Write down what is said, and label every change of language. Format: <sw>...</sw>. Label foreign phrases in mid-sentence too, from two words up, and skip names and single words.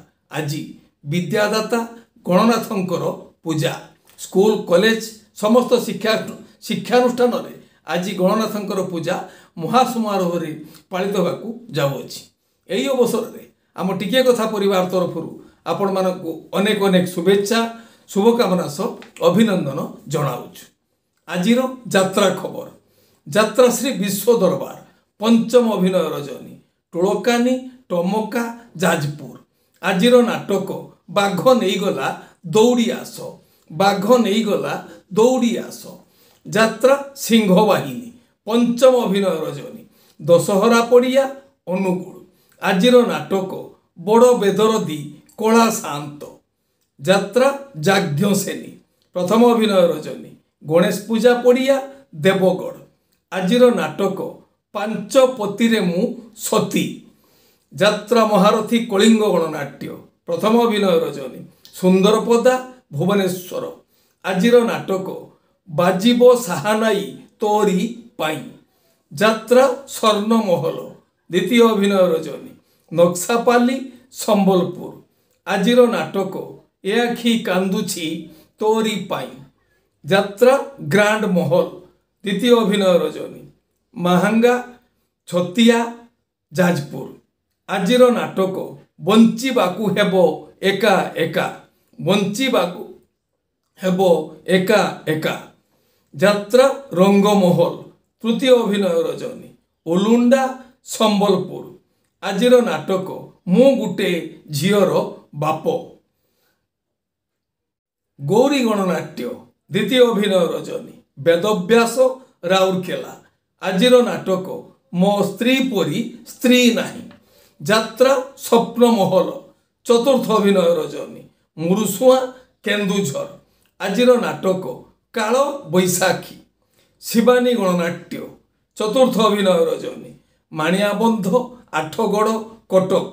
<or>ଆଜ ବିଦ୍ୟାଦାତା ଗଣନାଥଙ୍କର ପୂଜା ସ୍କୁଲ କଲେଜ ସମସ୍ତ ଶିକ୍ଷାନୁଷ୍ଠାନ ରେ ଆଜ ଗଣନାଥଙ୍କର ପୂଜା ମହାସମାରୋହ ରେ ପାଳିତ ହେବାକୁ ଯାଉଛି। ଏହି ଅବସର ରେ ଆମ ଟିକେ କଥା ପରିବାର ତରଫ ଆପଣ ମାନଙ୍କୁ ଅନେକ ଅନେକ ଶୁଭେଚ୍ଛା ଶୁଭକାମନା ସହ ଅଭିନନ୍ଦନ ଜଣାଉଛୁ। ଆଜିର ଯାତ୍ରା ଖବର ଯାତ୍ରା ଶ୍ରୀ ବିଶ୍ୱ ଦରବାର ପଞ୍ଚମ ଅଭିନୟ ରଜନୀ ଟୋଲକାନି ଟମକା ଯାଜପୁର। ଆଜିର ନାଟକ ବାଘ ନେଇ ଗଲା ଦୌଡ଼ି ଆସ ବାଘ ନେଇ ଗଲା ଦୌଡ଼ି ଆସ ଯାତ୍ରା ସିଂହବାହିନୀ ପଞ୍ଚମ ଅଭିନୟ ରଜନୀ ଦଶହରା ପଡ଼ିଆ ଅନୁଗୁଳ। ଆଜିର ନାଟକ ବଡ଼ ବେଦରଦୀ କଲା ଶାନ୍ତ ଯାତ୍ରା ଯାଜ୍ଞସେନୀ ପ୍ରଥମ ଅଭିନୟ ରଜନୀ ଗଣେଶ ପୂଜା ପଡ଼ିଆ ଦେବଗଡ଼। ଆଜିର ନାଟକ ପାଞ୍ଚ ପତିରେ ମୁଁ ସତୀ ଯାତ୍ରା ମହାରଥୀ କଳିଙ୍ଗ ଗଣନାଟ୍ୟ ପ୍ରଥମ ଅଭିନୟ ରଜନୀ ସୁନ୍ଦରପଦା ଭୁବନେଶ୍ୱର। ଆଜିର ନାଟକ ବାଜିବ ସାହାନାଇ ତୋରି ପାଇଁ ଯାତ୍ରା ସ୍ୱର୍ଣ୍ଣମହଲ ଦ୍ୱିତୀୟ ଅଭିନୟ ରଜନୀ ନକ୍ସାପାଲି ସମ୍ବଲପୁର। ଆଜିର ନାଟକ ଏ ଆଖି କାନ୍ଦୁଛି ତୋରି ପାଇଁ ଯାତ୍ରା ଗ୍ରାଣ୍ଡ ମହଲ ଦ୍ୱିତୀୟ ଅଭିନୟ ରଜନୀ ମହାଙ୍ଗା ଛତିଆ ଯାଜପୁର। ଆଜିର ନାଟକ ବଞ୍ଚିବାକୁ ହେବ ଏକା ଏକା ବଞ୍ଚିବାକୁ ହେବ ଏକା ଏକା ଯାତ୍ରା ରଙ୍ଗମହଲ ତୃତୀୟ ଅଭିନୟ ରଜନୀ ଓଲୁଣ୍ଡା ସମ୍ବଲପୁର। ଆଜିର ନାଟକ ମୁଁ ଗୋଟେ ଝିଅର ବାପ ଗୌରୀ ଗଣନାଟ୍ୟ ଦ୍ୱିତୀୟ ଅଭିନୟ ରଜନୀ ବେଦବ୍ୟାସ ରାଉରକେଲା। ଆଜିର ନାଟକ ମୋ ସ୍ତ୍ରୀ ପରି ସ୍ତ୍ରୀ ନାହିଁ ଯାତ୍ରା ସ୍ୱପ୍ନମହଲ ଚତୁର୍ଥ ଅଭିନୟ ରଜନୀ ମୁରୁସୁଆ କେନ୍ଦୁଝର। ଆଜିର ନାଟକ କାଳ ବୈଶାଖୀ ଶିବାନୀ ଗଣନାଟ୍ୟ ଚତୁର୍ଥ ଅଭିନୟ ରଜନୀ ମାଣିଆବନ୍ଧ ଆଠଗଡ଼ କଟକ।</or>